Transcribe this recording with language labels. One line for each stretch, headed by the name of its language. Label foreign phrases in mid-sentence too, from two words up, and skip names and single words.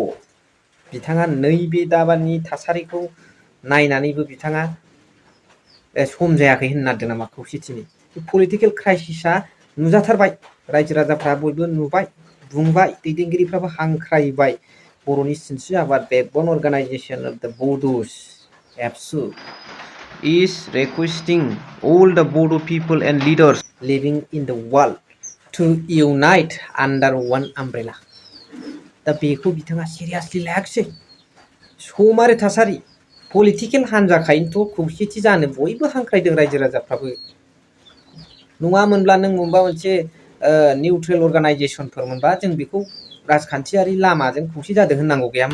Bodo: बिथाङा नैबे दाबानि थासारिखौ नायनानैबो बिथाङा सम जायाखै होननादों नामा खौसेथिनि।
English: political crisis
Bodo: नुजाथारबाय। रायजो राजाफ्रा बयबो नुबाय, बुंबाय, दैदेनगिरिफ्राबो हांख्रायबाय।
English: बर'नि सिनस्रि आफाद बेकबन अर्गानाइजेसन अफ द बड'स एबसु is requesting all the Bodo people and leaders living in the world to unite under one umbrella.
Bodo: दा बेखौ बिथाङा सिरियासलि लायाखिसै। समारि थासारि पलिटिकेल हान्जाखायनोथ' खौसेथि जानो बयबो हांख्रायदों रायजो राजाफ्राबो। नङामोनब्ला नों माबा मोनसे
English: neutral organisation
Bodo: मोनबा जों बेखौ राजखान्थियारि लामाजों खौसे जादों होननांगौ गैयामोन।